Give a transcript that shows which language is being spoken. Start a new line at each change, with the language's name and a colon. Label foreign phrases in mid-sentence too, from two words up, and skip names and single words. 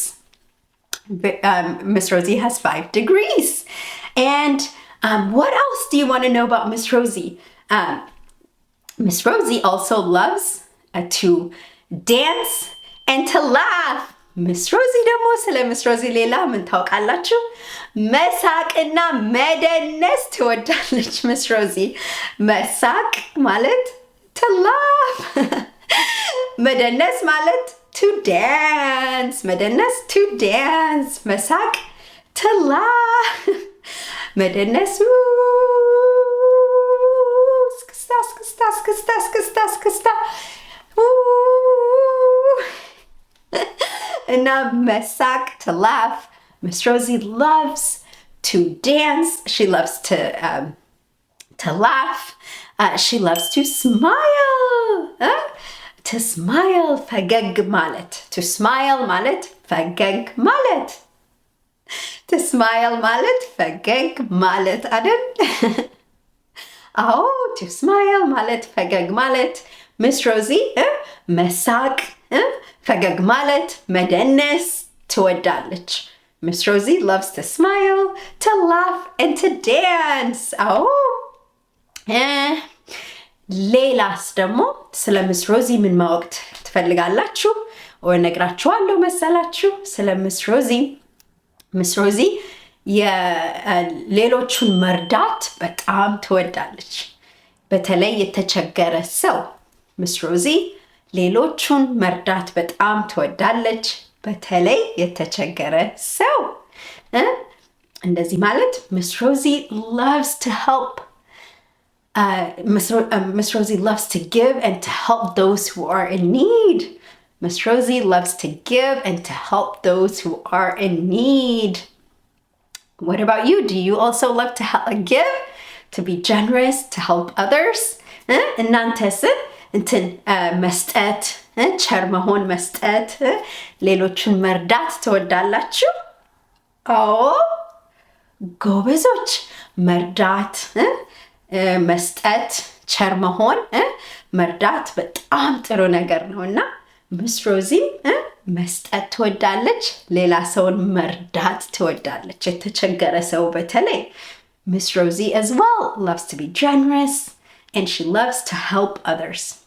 English: Miss Rosie has 5 degrees. And what else do you want to know about Miss Rosie? Miss Rosie also loves to dance and to laugh.
Amharic: Miss Rosie ደግሞ ስለ Miss Rosie ሌላ ምን ታውቃላችሁ? መሳቅና መደነስ ትወዳለች Miss Rosie። መሳቅ ማለት
English: to laugh.
Amharic: መደነስ ማለት
English: to dance. መደነስ to dance. መሳቅ to laugh.
Amharic: መደነስ እስክስታ እና መሳቅ
English: to laugh. Miss Rosie loves to dance. She loves to laugh. She loves to smile. To smile,
Amharic: ፈገግ ማለት.
English: To smile
Amharic: ማለት ፈገግ ማለት.
English: To smile
Amharic: ማለት ፈገግ ማለት አይደል? Oh,
English: to smile
Amharic: ማለት ፈገግ ማለት. Miss Rosie መሳቅ ፈገግ ማለት መደነስ ትወዳለች.
English: Miss Rosie loves to smile, to laugh, and to dance.
Amharic: Oh. ሌላስ ደግሞ ስለ Miss Rosie ምን ማወቅ ትፈልጋላችሁ? ወይ ነግራችኋለሁ መሰላችሁ ስለ Miss Rosie? Miss Rosie የሌሎቹን መርዳት በጣም ትወዳለች። በተለይ የተቸገረ ሰው Miss Rosie ሌሎቹን መርዳት በጣም ትወዳለች። በተለይ የተቸገረ ሰው እንደዚህ ማለት
English: Miss Rosie loves to help. Miss Rosie loves to give and to help those who are in need. Miss Rosie loves to give and to help those who are in need. What about you? Do you also love to give, to be generous, to help others?
Amharic: እናንተስ እንትን መስጠት ቸር መሆን መስጠት ሌሎችን መርዳት ትወዳላችሁ? አዎ ጎበዞች። መርዳት መስጠት ቸር መሆን መርዳት በጣም ጥሩ ነገር ነውና Miss Rosie መስጠት ትወዳለች። ሌላ ሰውን መርዳት ትወዳለች። የተቸገረ ሰው በተለይ
English: Miss Rosie as well loves to be generous and she loves to help others.